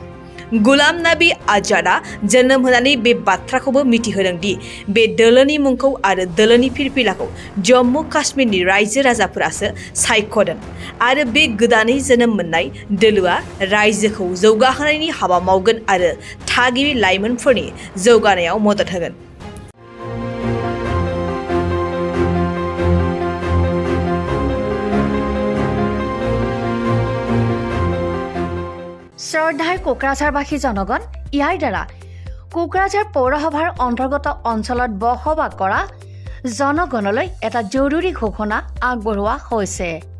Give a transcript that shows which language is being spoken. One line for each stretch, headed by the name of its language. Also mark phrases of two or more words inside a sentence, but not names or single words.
Bodo: गुलाम नाबी आजादा जोनोम होनानै बे बाथ्राखौबो मिथिहोदों दि बे दोलोनि मुंखौ आरो दोलोनि फिरफिलाखौ जम्मु काश्मीरनि रायजो राजाफोरासो सायख'दों आरो बे गोदानै जोनोम मोननाय दोलोआ रायजोखौ जौगाहोनायनि हाबा मावगोन आरो थागिबि लाइमोनफोरनि जौगानायाव मदद होगोन।
Assamese: শ্ৰদ্ধাৰ কোকৰাঝাৰবাসী জনগণ, ইয়াৰ দ্বাৰা কোকৰাঝাৰ পৌৰসভাৰ অন্তৰ্গত অঞ্চলত বসবাস কৰা জনগণলৈ এটা জৰুৰী ঘোষণা আগবঢ়োৱা হৈছে।